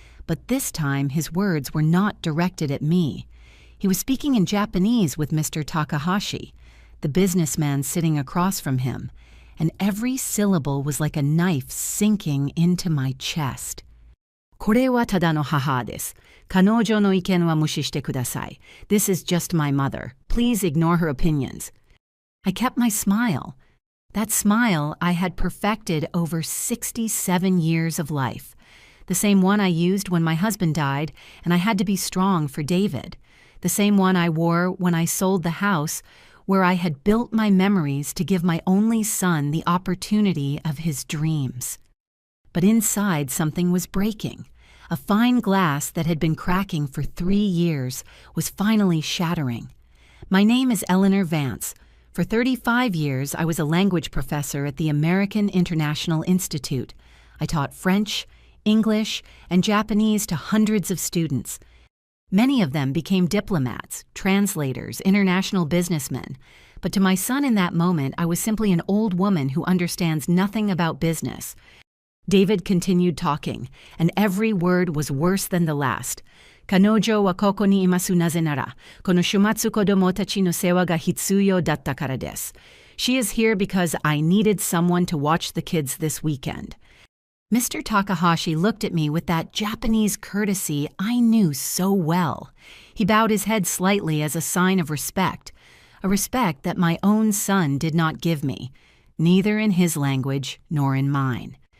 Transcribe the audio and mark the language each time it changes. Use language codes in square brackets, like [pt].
[en] But this time his words were not directed at me. He was speaking in Japanese with Mr. Takahashi, the businessman sitting across from him, and every syllable was like a knife sinking into my chest. [ja] これはただの母です。彼女の意見は無視してください. [en] This is just my mother. Please ignore her opinions. I kept my smile. That smile I had perfected over 67 years of life. The same one I used when my husband died and I had to be strong for David. The same one I wore when I sold the house where I had built my memories to give my only son the opportunity of his dreams. But inside something was breaking. A fine glass that had been cracking for 3 years was finally shattering. My name is Eleanor Vance. For 35 years, I was a language professor at the American International Institute. I taught French, English, and Japanese to hundreds of students. Many of them became diplomats, translators, international businessmen. But to my son in that moment, I was simply an old woman who understands nothing about business. David continued talking, and every word was worse than the last. [ja] 彼女はここにいますなぜなら、この週末子供たちの世話が必要だったからです. [en] She is here because I needed someone to watch the kids this weekend. Mr. Takahashi looked at me with that Japanese courtesy I knew so well. He bowed his head slightly as a sign of respect, a respect that my own son did not give me, neither in his language nor in mine.